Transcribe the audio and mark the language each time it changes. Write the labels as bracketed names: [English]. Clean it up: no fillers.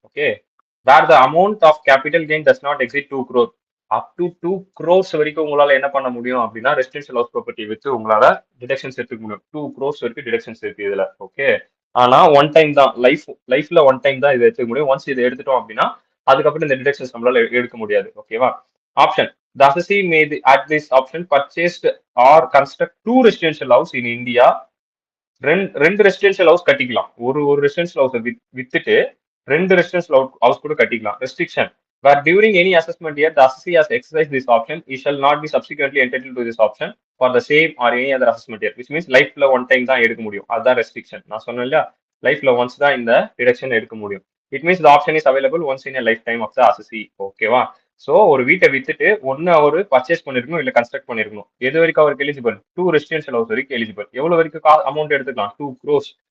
[English] Okay, where the amount of capital gain does not exceed 2 crore. [Tamil] Up to 2 crores வரைக்கும் உங்களால என்ன பண்ண முடியும் அப்படின்னா ரெசிடென்ஷியல் ஹவுஸ் ப்ராப்பர்ட்டி வச்சு உங்களால டிடக்ஷன்ஸ் எடுத்துக்க முடியும். 2 crores வரைக்கும் டிடக்ஷன்ஸ் இருக்கு இதுல. ஓகே, ஆனா ஒன் டைம் தான், லைஃப்ல ஒன் டைம் தான் இதை எடுத்துக்க முடியும். ஒன்ஸ் இதை எடுத்துட்டோம் அப்படின்னா அதுக்கப்புறம் இந்த டிடக்ஷன்ஸ் நம்மளால எடுக்க முடியாது. ஓகேவா? [English] Option the assessee may at this option purchased or construct 2 residential house in India. [Tamil] ரெண்டு ரெசிடென்ஷியல் ஹவுஸ் கட்டிக்கலாம். ஒரு ரெசிடென்ஷியல் ஹவுஸ் வித்துட்டு 2 ரெசிடென்ஷியல் ஹவுஸ் கூட கட்டிக்கலாம். [English] restriction where during any assessment year the assessee has exercised this option, he shall not be subsequently entitled to this option for the same or any other assessment year, which means [Tamil] லைஃப்ல one time தான் எடுக்க முடியும். அதுதான் restriction. நான் சொன்னேன் இல்லையா, லைஃப்ல once தான் இந்த டிடக்ஷன் எடுக்க முடியும். [English] It means the option is available once in life time of the assessee. ஓகேவா? [Tamil] சோ ஒரு வீட்டை வித்துட்டு ஒன்னு அவரு பர்ச்சேஸ் பண்ணிருக்கணும், இல்ல கன்ஸ்ட்ரக்ட் பண்ணிருக்கணும். எது வரைக்கும் அவருக்கு எலிஜிபிள்? 2 ரெசிடென்ஷியல் ஹவுஸ் வரைக்கும் எலிஜிபிள். எவ்வளவு வரைக்கும் அமௌண்ட் எடுத்துக்கலாம்? 2 crores.